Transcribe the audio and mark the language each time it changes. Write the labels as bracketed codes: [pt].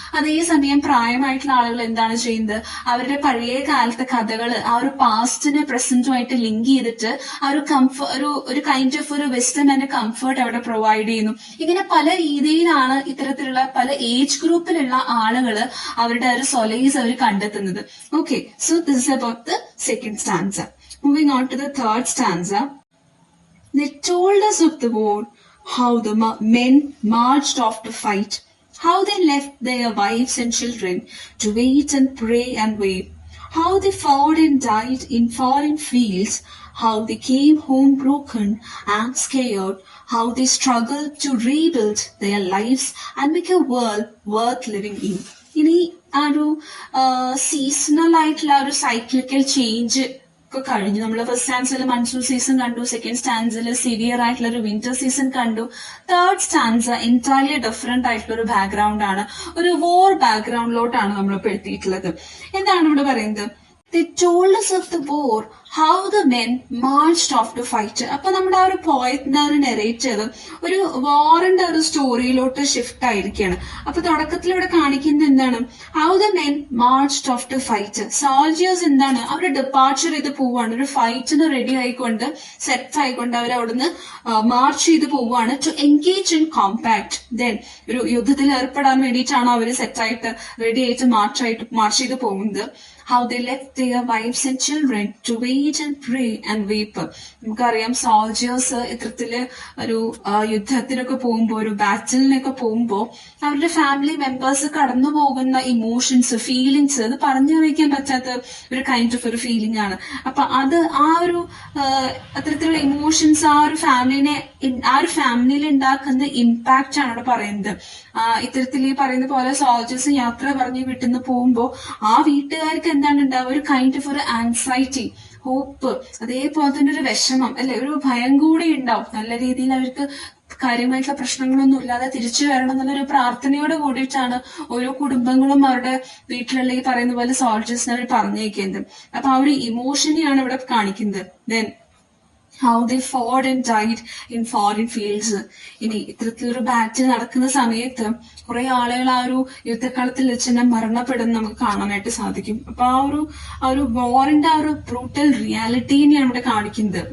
[ml] അതേസമയം പ്രായമായിട്ടുള്ള ആളുകൾ എന്താണ് ചെയ്യുന്നത്, അവരുടെ പഴയ കാലത്തെ കഥകൾ ആ ഒരു പാസ്റ്റിനെ പ്രസന്റുമായിട്ട് ലിങ്ക് ചെയ്തിട്ട് ആ ഒരു കൈൻഡ് ഓഫ് ഒരു വിസ്ഡം ആൻഡ് കംഫർട്ട് അവിടെ പ്രൊവൈഡ് ചെയ്യുന്നു. ഇങ്ങനെ പല രീതിയിലാണ് ഇത്തരത്തിലുള്ള പല ഏജ് ഗ്രൂപ്പിലുള്ള ആളുകൾ അവരുടെ ഒരു സൊലൈസ് അവർ കണ്ടെത്തുന്നത്. [en] Okay, so this is about the second stanza. Moving on to the third stanza. They told us of the war, how the men marched off to fight, how they left their wives and children to wait and pray and wait, how they fought and died in foreign fields, how they came home broken and scared, how they struggled to rebuild their lives and make a world worth living in. [ml] ഇനി ആ ഒരു seasonal ആയിട്ടുള്ള ഒരു cyclical change ഒക്കെ കഴിഞ്ഞു. നമ്മൾ first സ്റ്റാൻസിൽ monsoon season കണ്ടു, second സ്റ്റാൻസിൽ severe ആയിട്ടുള്ള ഒരു വിന്റർ സീസൺ കണ്ടു. തേർഡ് സ്റ്റാൻസ എൻറ്റയർലി ഡിഫറെന്റ് ആയിട്ടുള്ള ഒരു ബാക്ക്ഗ്രൗണ്ട് ആണ്, ഒരു വോർ ബാക്ക്ഗ്രൗണ്ടിലോട്ടാണ് നമ്മൾ പെടുത്തിയിട്ടുള്ളത്. എന്താണ് ഇവിടെ പറയുന്നത്, [en] they told us of the war, how the men marched off to fight. [ml] അപ്പൊ നമ്മുടെ ആ ഒരു പോയറ്റിന്റെ ഒരു നെറേറ്റീവ് ഒരു വാറിന്റെ ഒരു സ്റ്റോറിയിലോട്ട് ഷിഫ്റ്റ് ആയിരിക്കുകയാണ്. അപ്പൊ തുടക്കത്തിൽ ഇവിടെ കാണിക്കുന്നത് എന്താണ്? [en] How the men marched off to fight. [ml] Soldiers എന്താണ്, അവർ ഡിപ്പാർച്ചർ ചെയ്ത് പോവാണ്, ഒരു ഫൈറ്റിന് റെഡി ആയിക്കൊണ്ട് സെറ്റ് ആയിക്കൊണ്ട് അവർ അവിടുന്ന് മാർച്ച് ചെയ്ത് പോവാണ് [en] To engage in combat. [ml] Then ഒരു യുദ്ധത്തിൽ ഏർപ്പെടാൻ വേണ്ടിയിട്ടാണ് അവർ സെറ്റായിട്ട് റെഡി ആയിട്ട് മാർച്ച് ചെയ്ത് പോകുന്നത്. [en] How they left their wives and children to wait and pray and weep. [ml] നമുക്കറിയാം സോൾജേഴ്സ് ഇത്തരത്തില് ഒരു യുദ്ധത്തിനൊക്കെ പോകുമ്പോ, ഒരു ബാറ്റിലിനൊക്കെ പോകുമ്പോ അവരുടെ ഫാമിലി മെമ്പേഴ്സ് കടന്നു പോകുന്ന ഇമോഷൻസ്, ഫീലിങ്സ്, അത് പറഞ്ഞറിയിക്കാൻ പറ്റാത്ത ഒരു കൈൻഡ് ഓഫ് ഒരു ഫീലിംഗ് ആണ്. അപ്പൊ അത് ആ ഒരു അത്തരത്തിലുള്ള ഇമോഷൻസ് ആ ഒരു ഫാമിലിയിൽ ഉണ്ടാക്കുന്ന ഇമ്പാക്റ്റ് ആണ് അവിടെ പറയുന്നത്. ഇത്തരത്തിൽ ഈ പറയുന്ന പോലെ സോൾജേഴ്സ് യാത്ര പറഞ്ഞ് വിട്ടുന്ന് പോകുമ്പോ ആ വീട്ടുകാർക്ക് എന്താണ് ഉണ്ടാവുക? ഒരു കൈൻഡ് ഓഫ് ഒരു ആൻസൈറ്റി, ഹോപ്പ്, അതേപോലെ തന്നെ ഒരു വിഷമം, അല്ലെ, ഒരു ഭയം കൂടി ഉണ്ടാവും. നല്ല രീതിയിൽ അവർക്ക് കാര്യമായിട്ടുള്ള പ്രശ്നങ്ങളൊന്നും ഇല്ലാതെ തിരിച്ചു വരണം എന്നുള്ളൊരു പ്രാർത്ഥനയോട് കൂടിയിട്ടാണ് ഓരോ കുടുംബങ്ങളും അവരുടെ വീട്ടിലുള്ള ഈ പറയുന്ന പോലെ സോൾജേഴ്സിനെ അവർ പറഞ്ഞേക്കുന്നത്. അപ്പൊ ആ ഒരു ഇമോഷനെയാണ് ഇവിടെ കാണിക്കുന്നത്. [en] Then how they fought and died in foreign fields. [ml] ഇനി ഇത്തരത്തിലൊരു ബാറ്റിൽ നടക്കുന്ന സമയത്ത് കുറെ ആളുകൾ ആ ഒരു യുദ്ധക്കളത്തിൽ വെച്ച് തന്നെ മരണപ്പെടുന്ന നമുക്ക് കാണാനായിട്ട് സാധിക്കും. അപ്പൊ ആ ഒരു വാറിന്റെ ആ ഒരു ബ്രൂട്ടൽ റിയാലിറ്റീനെയാണ് ഇവിടെ കാണിക്കുന്നത്.